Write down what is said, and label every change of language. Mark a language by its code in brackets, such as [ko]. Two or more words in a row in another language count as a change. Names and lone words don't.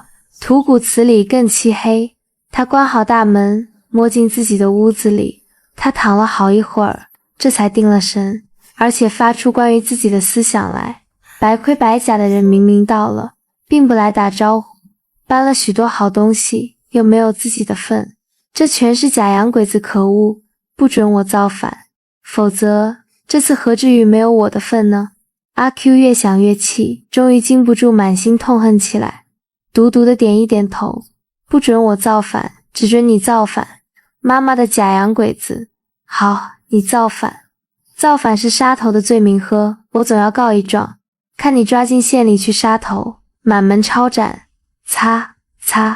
[zh] 土谷祠裡更漆黑，他關好大門，摸進自己的屋子裡，他躺了好一會兒，這才定了神，而且發出關於自己的思想來。白盔白甲的人明明到了，並不來打招呼，搬了許多好東西，又沒有自己的份，這全是假洋鬼子，可惡，不准我造反，否則這次何至於沒有我的份呢？阿 Q 越想越氣，終於禁不住滿心痛恨起來，獨獨的點一點頭，不准我造反，只准你造反，媽媽的假洋鬼子，好，你造反，造反是殺頭的罪名呵，我總要告一狀，看你抓進縣裡去殺頭，滿門抄斬，擦擦。